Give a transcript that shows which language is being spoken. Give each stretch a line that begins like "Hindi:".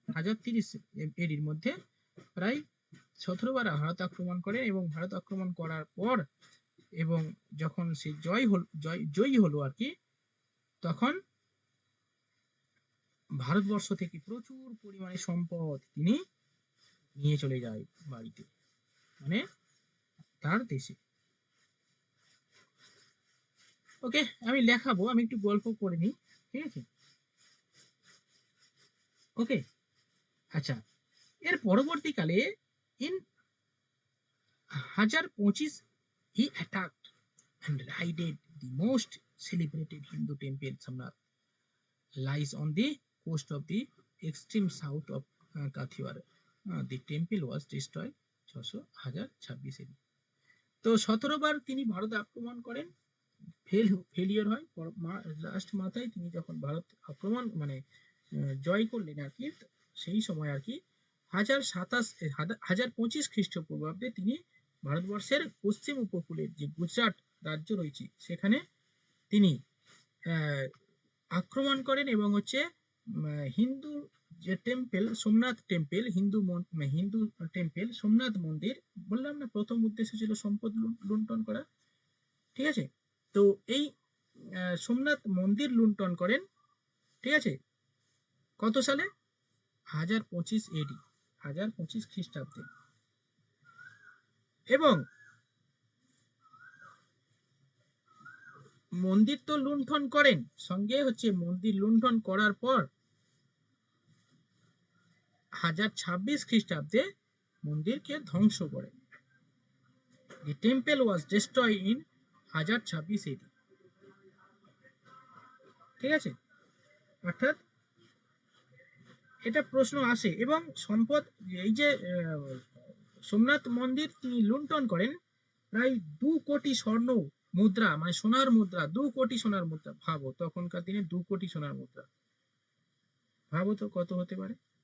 Bangla: 1030 এডির মধ্যে প্রায় 17 বার ভারত আক্রমণ করে, এবং ভারত আক্রমণ করার পর এবং যখন সে জয়ী হলো আর কি, তখন ভারতবর্ষ থেকে প্রচুর পরিমাণে সম্পদ তিনি নিয়ে চলে যায় বাড়িতে, মানে তার দেশে। ওকে, আমি লেখাবো, আমি একটু গল্প করে নিই, ঠিক আছে। ওকে, আচ্ছা, এর পরবর্তীকালে in
English: 1025 he attacked and raided the most celebrated Hindu temple Samnath lies on the coast of the extreme south of Kathiawar. The temple was destroyed 1026 AD.
Bangla: তো 17 বার তিনি ভারত আক্রমণ করেন, ফেলিওর হয়, লাস্ট মাথায় তিনি যখন ভারত আক্রমণ মানে জয় করলেন আর কি, সেই সময় আর কি 1025 খ্রিস্টপূর্বাব্দে তিনি ভারতবর্ষের পশ্চিম উপকূলের যে গুজরাট রাজ্য রয়েছে সেখানে তিনি আক্রমণ করেন, এবং হচ্ছে হিন্দু যে temple Somnath temple, Hindu temple Somnath মন্দির, বললাম না প্রথম উদ্দেশ্য ছিল সম্পদ লুণ্ঠন করা, ঠিক আছে। তো এই সোমনাথ মন্দির লুণ্ঠন করেন, ঠিক আছে, কত সালে? 1025 এডি, 1025 খ্রিস্টাব্দে। এবং মন্দির তো লুণ্ঠন করেন, সঙ্গে হচ্ছে মন্দির লুণ্ঠন করার পর 1026 খ্রিস্টাব্দে মন্দিরকে ধ্বংস করেন।
English: The temple was destroyed in 1026 AD,
Bangla: ঠিক আছে। অর্থাৎ এটা প্রশ্ন আসে, এবং সম্পদ এই যে সোমনাথ মন্দির তিনি লুণ্ঠন করেন, প্রায় 2 কোটি স্বর্ণ মুদ্রা, মানে সোনার মুদ্রা, 2 কোটি সোনার মুদ্রা, ভাবো তখনকার দিনে 2 কোটি সোনার মুদ্রা, ভাবো তো কত হতে পারে।